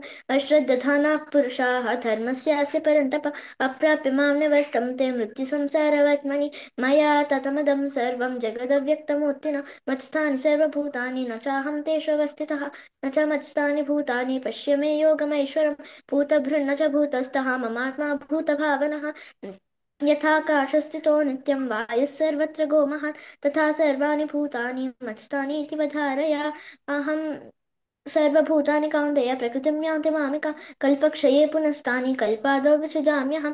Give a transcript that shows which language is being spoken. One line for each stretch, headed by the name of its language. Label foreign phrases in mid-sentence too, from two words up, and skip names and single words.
Sanskrit: అశ్రద్ధధానాః పురుషాः ధర్మస్యాస్య పరంతప అప్రాప్య మాం నివర్తంతే మృత్యుసంసారవర్త్మని। మయా తతమిదం సర్వం జగదవ్యక్తమూర్తినా మత్స్థాని సర్వభూతాని న చాహం తేషు అవస్థితः న చ మత్స్థాని భూతాని పశ్య మే యోగమైశ్వరం। భూతభృन्न च भूतस्थः ममात्मा भूतभावनः। यथाकाशस्थितो नित्यं वायुः सर्वत्र गोमः तथा सर्वाणि भूतानि मत्स्थानीति वधारय। अहं सर्वभूतानि कौन्तेय प्रकृतिं यान्ति मामिका कल्पक्षये पुनस्तानि कल्पादौ विसृजाम्यहं।